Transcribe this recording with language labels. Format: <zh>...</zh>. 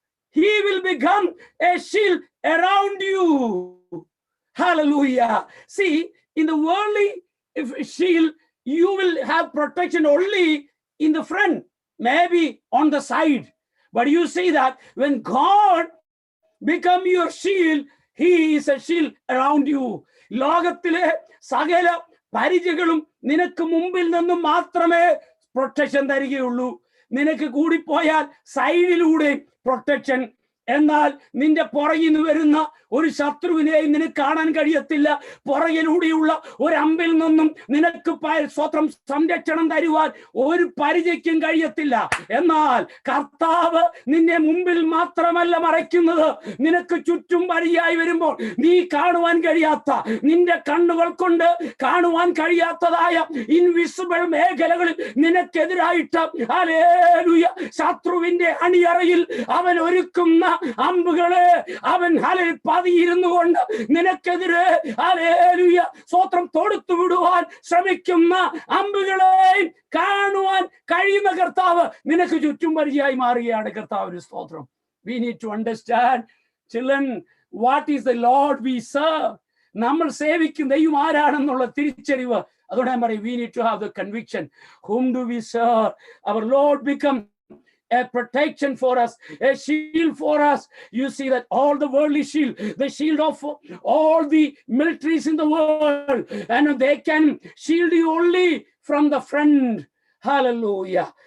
<en>He will become a shield around you. Hallelujah. See, in the worldly shield, you will have protection only in the front, maybe on the side. But you see that when God become your shield, he is a shield around you.</en> <ml>ലോകത്തിലെ സകല പരിചയങ്ങളും നിനക്ക് മുമ്പിൽ നിന്നും മാത്രമേ protection തരികയുള്ളൂ. നിനക്ക് കൂടിപ്പോയാൽ സൈഡിലൂടെ protection എന്നാൽ നിന്റെ പുറകിൽ നിന്ന് വരുന്ന ഒരു ശത്രുവിനെയും നിനക്ക് കാണാൻ കഴിയത്തില്ല. പുറകിലൂടെയുള്ള ഒരു അമ്പിൽ നിന്നും നിനക്ക് സ്വത്രം സംരക്ഷണം തരുവാൻ ഒരു പരിചയ്ക്കും കഴിയത്തില്ല. എന്നാൽ കർത്താവ് നിന്നെ മുമ്പിൽ മാത്രമല്ല മറയ്ക്കുന്നത്, നിനക്ക് ചുറ്റും വരിയായി വരുമ്പോൾ നീ കാണുവാൻ കഴിയാത്ത, നിന്റെ കണ്ണുകൾ കൊണ്ട് കാണുവാൻ കഴിയാത്തതായ ഇൻവിസിബിൾ മേഖലകളിൽ നിനക്കെതിരായിട്ട് ഹല്ലേലൂയ ശത്രുവിന്റെ അണിയറയിൽ അവൻ ഒരുക്കുന്ന അമ്പുകളെ അവൻ പതിയിരുന്നു കൊണ്ട് നിനക്കെതിരെ ഹല്ലേലൂയ സ്തോത്രം തൊടുത്തു വിടുവാൻ ശ്രമിക്കുന്ന അമ്പുകളെയും കാണുവാൻ കഴിയുന്ന കർത്താവ് നിനക്ക് ചുറ്റും പരിചയമായി മാറുകയാണ്. കർത്താവിന് സ്തോത്രം.</ml> <en>We need to understand, children, what is the Lord we serve.</en> <ml>നമ്മൾ സേവിക്കുന്ന ദൈവം ആരാണെന്നുള്ള തിരിച്ചറിവ്. അതുകൊണ്ട് ഞാൻ പറയും,</ml> <en>we need to have the conviction. Whom do we serve? Our Lord become a protection for us, a shield for us. You see that all the worldly shield, the shield of all the militaries in the world, and they can shield you only from the front. Hallelujah.</en>